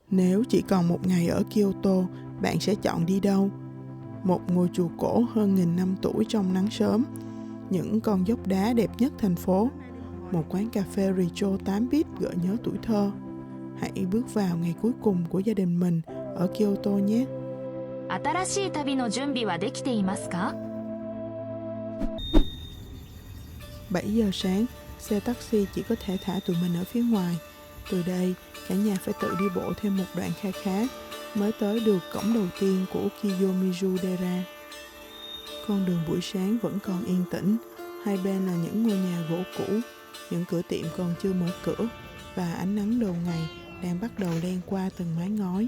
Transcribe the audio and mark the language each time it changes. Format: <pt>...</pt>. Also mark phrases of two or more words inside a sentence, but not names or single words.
<vi>Nếu chỉ còn một ngày ở Kyoto, bạn sẽ chọn đi đâu? Một ngôi chùa cổ hơn 1000 năm tuổi trong nắng sớm, những con dốc đá đẹp nhất thành phố, một quán cà phê Richo 8 bit gợi nhớ tuổi thơ. Hãy bước vào ngày cuối cùng của gia đình mình ở Kyoto nhé.</vi> <ja>新しい旅の準備はできていますか?</ja> <vi>7 giờ sáng, xe taxi chỉ có thể thả tụi mình ở phía ngoài. Từ đây, cả nhà phải tự đi bộ thêm một đoạn kha khá mới tới được cổng đầu tiên của Kiyomizu Dera. Con đường buổi sáng vẫn còn yên tĩnh, hai bên là những ngôi nhà gỗ cũ, những cửa tiệm còn chưa mở cửa và ánh nắng đầu ngày đang bắt đầu len qua từng mái ngói.</vi>